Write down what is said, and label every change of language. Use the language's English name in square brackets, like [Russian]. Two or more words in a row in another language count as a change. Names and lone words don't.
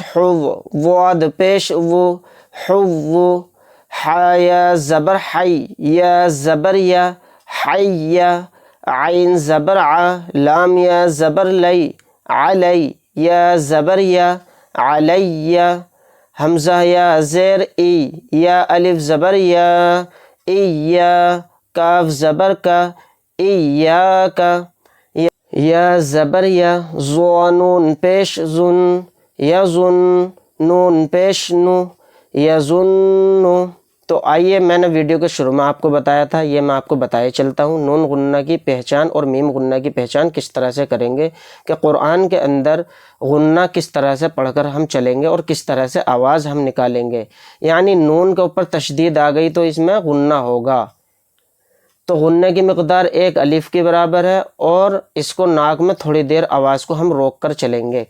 [Urdu] حو واد پیش و حو حیا زبر حی یا زبر یا حی عین زبر ع لام یا زبر لی علی یا زبر یا علی حمزہ یا زیر ای یا الف زبر یا ای یا کاف زبر کا ای یا کا یا زبر یا زو نون پیش زن یا زن نون پیش نو یا زن تو آئیے، میں نے ویڈیو کے شروع میں آپ کو بتایا تھا، یہ میں آپ کو بتائے چلتا ہوں نون غنہ کی پہچان اور میم غنہ کی پہچان کس طرح سے کریں گے، کہ قرآن کے اندر غنہ کس طرح سے پڑھ کر ہم چلیں گے اور کس طرح سے آواز ہم نکالیں گے۔ یعنی نون کے اوپر تشدید آ گئی تو اس میں غنہ ہوگا، تو غنہ کی مقدار 1 الف کے برابر ہے، اور اس کو ناک میں تھوڑی دیر آواز کو ہم روک کر چلیں گے۔